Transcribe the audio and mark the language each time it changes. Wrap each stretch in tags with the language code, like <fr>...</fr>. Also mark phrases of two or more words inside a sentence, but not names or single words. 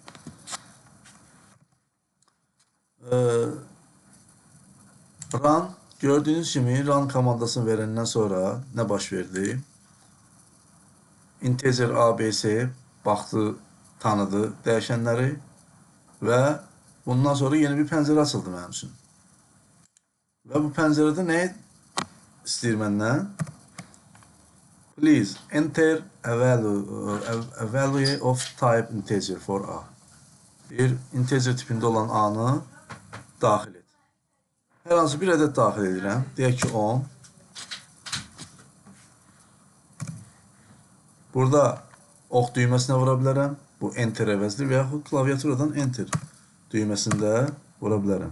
<az>Run, gördüyünüz kimi run komandasını verəndən sonra nə baş verdi? Integer ABC baxdı, tanıdı dəyişənləri və bundan sonra yeni bir pəncərə açıldı mənim üçün. Və bu pəncərədə nə istəyir məndən?</az> <en>Please enter a value of type integer for A.</en> <az>Bir integer tipində olan A-nı daxil et. Hər hansı bir ədəd daxil edirəm. Deyək ki 10. Burada ox düyməsinə vura bilərəm. Bu enter əvəzdir və yaxud klaviaturadan enter düyməsində vura bilərəm.</az>